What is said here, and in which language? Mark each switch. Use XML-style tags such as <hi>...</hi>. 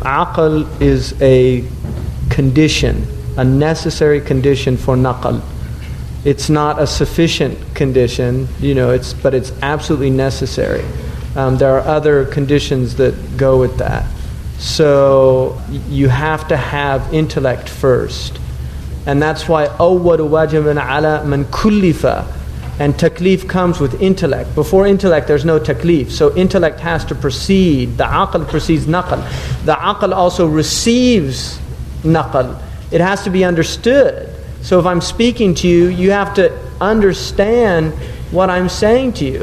<en>Aql is a condition, a necessary condition for naql. It's not a sufficient condition, but it's absolutely necessary. There are other conditions that go with that. So you have to have intellect first. And that's why</en> <ar>أَوَّلُ وَاجِبٍ عَلَى مَنْ كُلِّفَ.</ar> <en>And taklif comes with intellect. Before intellect, there's no taklif. So intellect has to precede. The aql precedes naql. The aql also receives naql. It has to be understood. So if I'm speaking to you, you have to understand what I'm saying to you.</en>